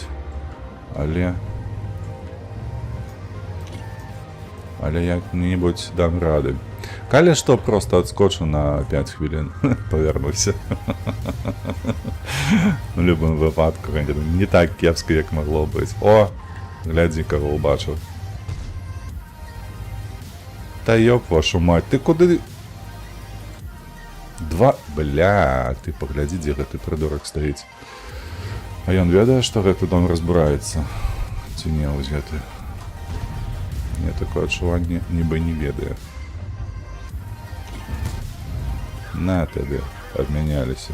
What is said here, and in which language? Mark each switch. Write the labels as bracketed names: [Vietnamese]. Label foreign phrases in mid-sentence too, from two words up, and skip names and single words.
[Belarusian] Але як-небудзь дам рады. Калі што, проста адскочу на 5 хвілін. Павернуся. У любым выпадку, не так кепска, як магло быць. О, глядзі, каго ўбачыў. Та [Russian] ёб вашу мать, [Belarusian] ты куды... Бля, ты паглядзі, дзе гэты прыдурак стаіць. А ён ведае, што гэты дом разбураецца? Ці не, вось гэты? Не, такое адчуванне нібы не ведае. На табе, абмяняліся.